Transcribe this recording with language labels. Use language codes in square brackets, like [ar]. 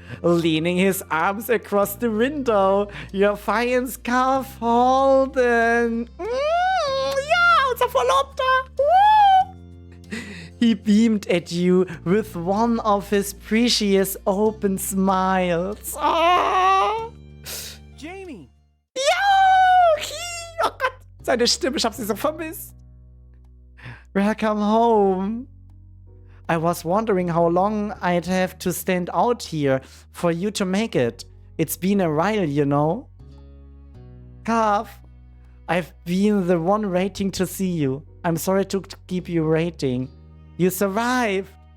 [en] Leaning his arms across the window, your fine scarf holding. [de] Ja, unser Verlobter! [en] He beamed at you with one of his precious open smiles. Oh. Jamie! Yo! [de] Seine Stimme, ich hab sie so vermisst. [en] Welcome home. I was wondering how long I'd have to stand out here for you to make it. It's been a while, you know. Calf, I've been the one waiting to see you. I'm sorry to keep you waiting. You survived.